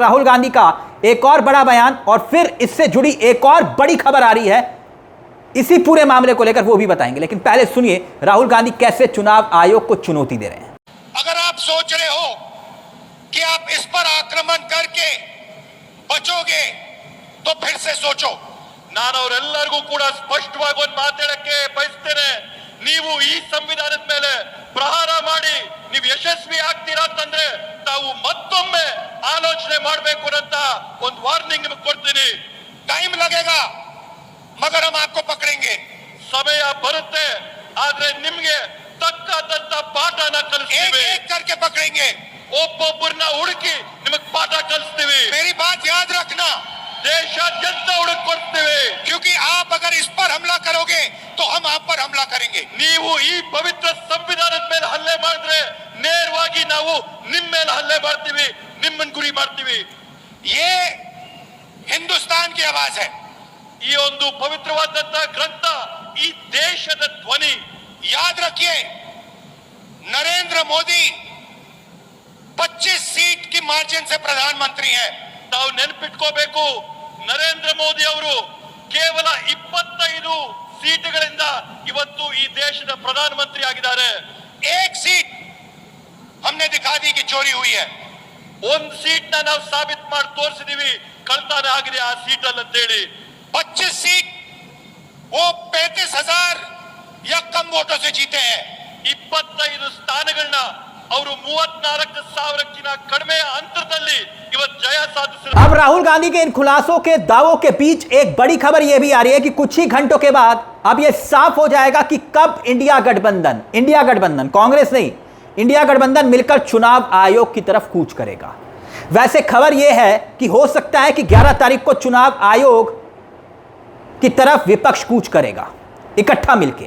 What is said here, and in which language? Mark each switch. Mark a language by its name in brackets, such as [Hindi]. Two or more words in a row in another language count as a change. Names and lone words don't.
[Hindi] राहुल गांधी का एक और बड़ा बयान, और फिर इससे जुड़ी एक और बड़ी खबर आ रही है इसी पूरे मामले को लेकर, वो भी बताएंगे। लेकिन पहले सुनिए राहुल गांधी कैसे चुनाव आयोग को चुनौती दे रहे हैं। अगर आप सोच रहे हो कि आप इस पर आक्रमण करके बचोगे तो फिर से सोचो। [Kannada] ನಾನು ಅವರೆಲ್ಲರಿಗೂ ಕೂಡ ಸ್ಪಷ್ಟವಾಗಿ ಒಂದು ಮಾತಾಡಕ್ಕೆ ಬಯಸ್ತೇನೆ. ನೀವು ಈ ಸಂವಿಧಾನದ ಮೇಲೆ ಪ್ರಹಾರ ಮಾಡಿ ನೀವು ಯಶಸ್ವಿ ಆಗ್ತೀರಾ ಅಂತಂದ್ರೆ ತಾವು ಮತ್ತೊಮ್ಮೆ ಆಲೋಚನೆ ಮಾಡಬೇಕು ಅಂತ ಒಂದು ವಾರ್ನಿಂಗ್ ನಿಮಗೆ ಕೊಡ್ತೀನಿ. [Hindi] टाइम लगेगा मगर हम आपको पकड़ेंगे. [Kannada] ಸಮಯ ಬರುತ್ತೆ, ಆದ್ರೆ ನಿಮ್ಗೆ ತಕ್ಕಂತ ಪಾಠನ ಕಲಿಸ್ತೀವಿ. [Hindi] एक एक करके पकड़ेंगे. [Kannada] ಒಬ್ಬೊಬ್ಬರನ್ನ ಹುಡುಕಿ ನಿಮಗೆ ಪಾಠ ಕಲಿಸ್ತೀವಿ. [Hindi] मेरी बात याद रखना, [Kannada] ದೇಶಾದ್ಯಂತ ಹುಡುಕೊಡ್ತೀವಿ. [Hindi] क्योंकि आप अगर इस पर हमला करोगे तो हम आप पर हमला करेंगे. [Kannada] ನೀವು ಈ ಪವಿತ್ರ ಸಂವಿಧಾನದ ಮೇಲೆ ಹಲ್ಲೆ ಮಾಡಿದ್ರೆ ನೇರವಾಗಿ ನಾವು ನಿಮ್ಮ ಮೇಲೆ ಹಲ್ಲೆ ಮಾಡ್ತೀವಿ, ನಿಮ್ಮನ್ನ ಗುರಿ ಮಾಡ್ತೀವಿ. [Hindi] ये हिंदुस्तान की आवाज है. [Kannada] ಈ ಒಂದು ಪವಿತ್ರವಾದಂತ ಗ್ರಂಥ ಈ ದೇಶದ ಧ್ವನಿ. [Hindi] याद रखिए, नरेंद्र मोदी 25 सीट की मार्जिन से प्रधानमंत्री हैं. [Kannada] ನಾವು ನೆನಪಿಟ್ಕೋಬೇಕು, ನರೇಂದ್ರ ಮೋದಿ ಅವರು ಕೇವಲ 25 ಸೀಟುಗಳಿಂದ ಇವತ್ತು ಈ ದೇಶದ ಪ್ರಧಾನಮಂತ್ರಿ ಆಗಿದ್ದಾರೆ. [Hindi] एक सीट हमने दिखा दी कि चोरी हुई है. [Kannada] ಒಂದು ಸೀಟ್ ನಾವು ಸಾಬೀತು ಮಾಡಿ ತೋರಿಸಿದೀವಿ ಕಳ್ತನ ಆಗಿದೆ ಆ ಸೀಟ್ ಅಲ್ಲಿ ಅಂತ ಹೇಳಿ. [Hindi] 25 सीट वो 35,000 या कम वोटों से जीते हैं. [Kannada] 25 ಸ್ಥಾನಗಳನ್ನ ಅವರು 34,000ಕ್ಕಿಂತ ಕಡಿಮೆ ಅಂತರದಲ್ಲಿ ಇವತ್ತು ಜಯ साधिಸಿದ್ದಾರೆ. [Hindi] अब राहुल गांधी के इन खुलासों के दावों के बीच एक बड़ी खबर यह भी आ रही है कि कुछ ही घंटों के बाद अब यह साफ हो जाएगा कि कब इंडिया गठबंधन कांग्रेस नहीं, इंडिया गठबंधन मिलकर चुनाव आयोग की तरफ कूच करेगा। वैसे खबर यह है कि हो सकता है कि 11 तारीख को चुनाव आयोग की तरफ विपक्ष कूच करेगा इकट्ठा मिलकर।